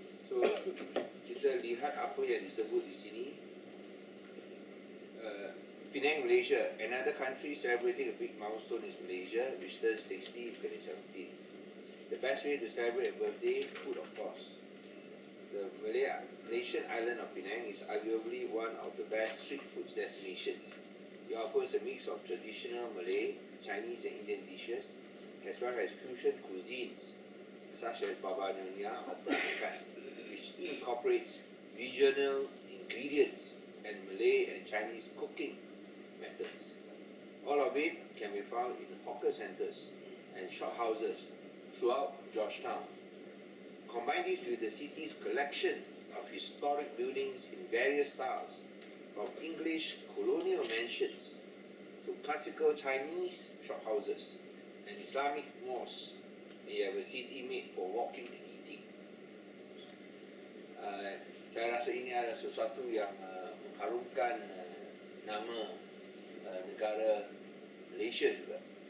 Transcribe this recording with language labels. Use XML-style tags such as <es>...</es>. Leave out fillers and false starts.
<ms>So kita lihat apa yang disebut di sini.</ms> <en>Penang, Malaysia. Another country celebrating a big milestone is Malaysia, which turns 60 in 2017. The best way to celebrate a birthday, food of course. The Malaysian island of Penang is arguably one of the best street food destinations. It offers a mix of traditional Malay, Chinese and Indian dishes, as well as fusion cuisines such as baba nyonya or peranakan, which incorporates regional ingredients and Malay and Chinese cooking methods. All of it can be found in hawker centres and shophouses throughout Georgetown. Combine this with the city's collection of historic buildings in various styles, from English colonial mansions to classical Chinese shophouses and Islamic mosques. You have a city made for walking and eating.</en> <ms>Saya rasa ini adalah sesuatu yang mengharumkan nama negara Malaysia juga.</ms>